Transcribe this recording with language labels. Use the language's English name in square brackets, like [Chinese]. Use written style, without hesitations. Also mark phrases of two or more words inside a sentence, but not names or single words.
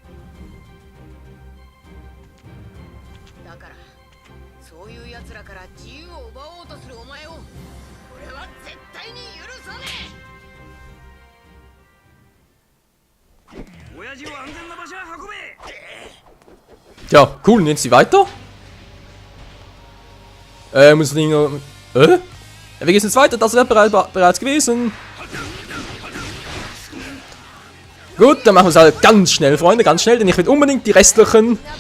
[Japanese] だからそういうやつらから自由を奪おうとするお前を俺は絶対に許さねえ。親父を安全な場所へ運べ。 [German] Tja, cool, und jetzt die weiter? Muss ich noch... Ja, wie geht's jetzt weiter? Das wäre bereits gewesen. Gut, dann machen wir es halt ganz schnell, Freunde, ganz schnell, denn ich will unbedingt die restlichen...